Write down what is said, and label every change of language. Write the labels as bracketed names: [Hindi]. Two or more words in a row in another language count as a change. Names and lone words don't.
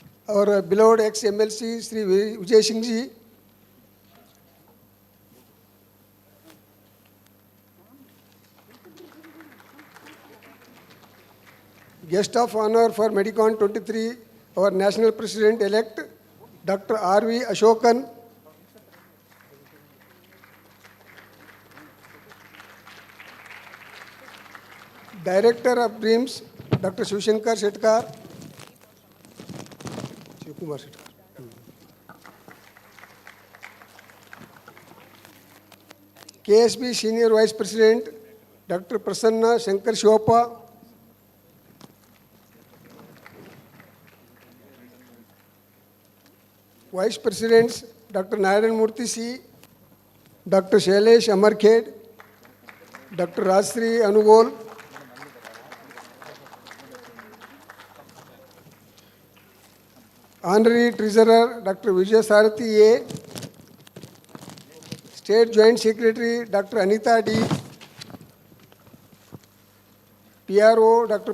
[English] our beloved ex-MLC, Sri Vijay Singh ji, guest of honor for MEDICON 23, our National President-elect, Dr. R.V. Ashokan, Director of BRIMS, Dr. Shivshankar Shetkar, Shivkumar Shetkar, KSB Senior Vice President, Dr. Prasanna Shankar Shivappa, Vice Presidents, Dr. Narayan Murthy C, Dr. Shailesh Amarkhed, Dr. Rajsri Anugol, Honorary Treasurer, Dr. Vijay Sarathi A, State Joint Secretary, Dr. Anita D, PRO, Dr.